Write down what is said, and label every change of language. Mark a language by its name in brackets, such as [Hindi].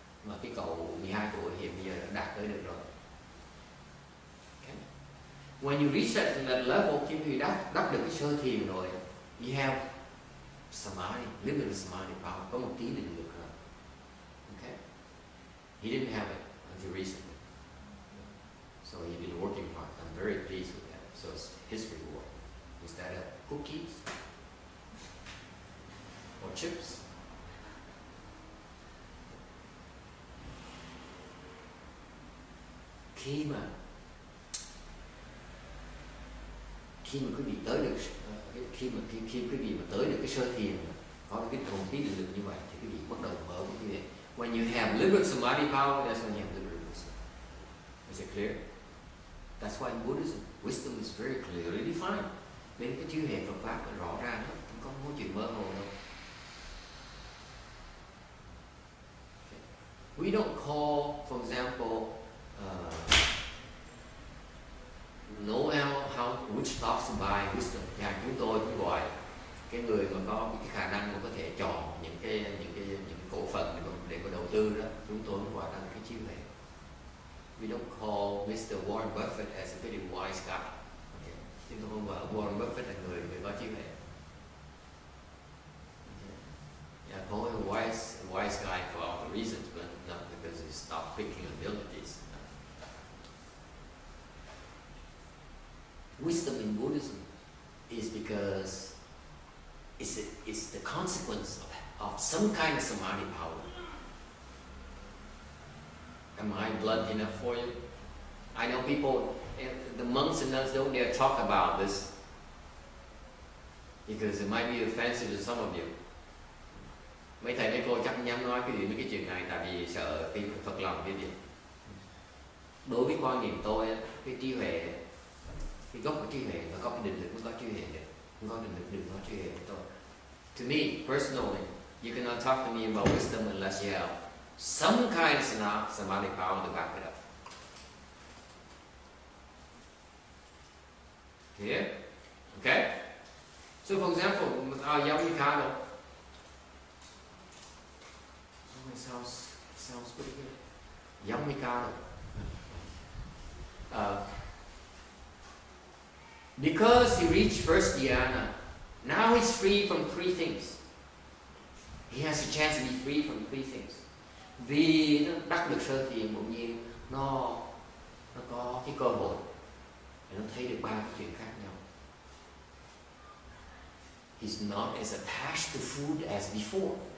[Vietnamese] Mà cái cậu 12 tuổi hiện bây giờ đã đạt tới được rồi. Okay. [English] When you reach that level, [Vietnamese] khi quý vị đắc được cái sơ thiền rồi, [English] you have samadhi, limited samadhi power, [Vietnamese] có một tí định lực rồi. [English] Okay. He didn't have it until recently. So he's been working hard. I'm very pleased with that. So it's his reward. Instead of cookies or chips. [Vietnamese] Khi mà quý vị tới được khi quý vị mà tới được cái sơ thiền, có được cái một tí định lực như vậy thì quý vị bắt đầu mở một cái. [English] When you have limited samadhi power, that's when you have limited wisdom. Is it clear? That's why in Buddhism, wisdom is very clearly defined. [Vietnamese] Nên cái chữ hệ Phật pháp là rõ ràng lắm, không có chuyện mơ hồ đâu. [English] We don't call, for example, know how which talks by wisdom. [Vietnamese] Nhà chúng tôi cũng gọi cái người mà có cái khả năng mà có thể chọn những cái cổ phần để có đầu tư đó, chúng tôi cũng gọi là cái chữ hệ. [English] We don't call Mr. Warren Buffett as a very wise guy. Okay. [Vietnamese] Chúng tôi không gọi Warren Buffett là người có trí huệ. [English] Okay. Yeah, call him a wise guy for all the reasons, but not because he stopped picking abilities. Wisdom in Buddhism is because it's the consequence of some kind of samadhi power. Am I blunt enough for you? I know people, the monks and nuns don't dare talk about this because it might be offensive to some of you. [Vietnamese] Mấy thầy mấy cô chắc không dám nói mấy cái chuyện này tại vì sợ cái Phật lòng cái gì. Đối với quan niệm tôi, cái trí huệ, cái gốc của trí huệ và có cái định lực mới có trí huệ được. Không có định lực đừng có trí huệ của tôi. [English] To me, personally, you cannot talk to me about wisdom unless you have some kind of samadhi power to back it up. Clear? Okay? So for example, our young Mikado. Oh, it sounds pretty good. Young Mikado. Because he reached first dhyana, now he's free from three things. He has a chance to be free from three things. [Vietnamese] Vì nó đắc được sơ thiền bỗng nhiên nó có cái cơ hội để nó thấy được ba cái chuyện khác nhau. [English] He's not as attached to food as before.